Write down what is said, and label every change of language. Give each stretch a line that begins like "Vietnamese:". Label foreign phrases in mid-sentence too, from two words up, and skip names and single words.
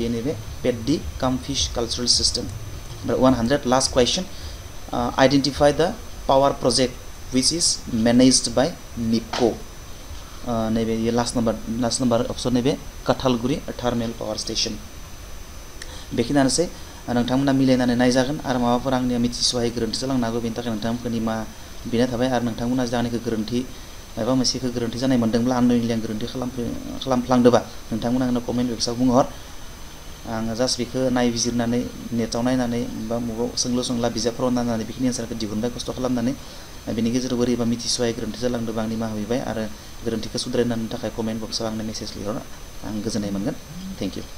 English: Peddi cum fish cultural system. 100. Last question. Identify the power project which is managed by NIPCO. Nebe last number option nebe Kathalguri thermal power station.
Bodo: Bekhinaनोसै नोंथांमोना मिलायनानै नायजागोन आरो माबाफोर आंनि मिथिसहाय गोरोन्थि जालांनो हागौ बेनि थाखाय नोंथांमोननि मा बिनाय थाबाय आरो नोंथांमोना जानायखौ गोरोन्थि माबा मोनसेखौ गोरोन्थि जानाय मोनदोंब्ला आंनि गोरोन्थि खालामफ्लांदोबा नोंथांमोना आंनो कमेन्ट बक्सआव बुंहर आङो जास्ट बेखौ नायबिजिरनानै नेटआव नायनानै बा मबाव सोंलु बिजाबफोराव नायनानै बेखिनि एन्सारखौ दिहुनबाय खस्थ' खालामनानै बेनि गेजेराव बोरैबा मिथिसहाय गोरोन्थि जालांदोंबा आंनि निमाहा बिबाय आरो गोरोन्थिखौ सुद्रायनायनि थाखाय कमेन्ट बक्सआव आंनो मेसेज लिरहर आं गोजोननाय मोनगोन
English: thank you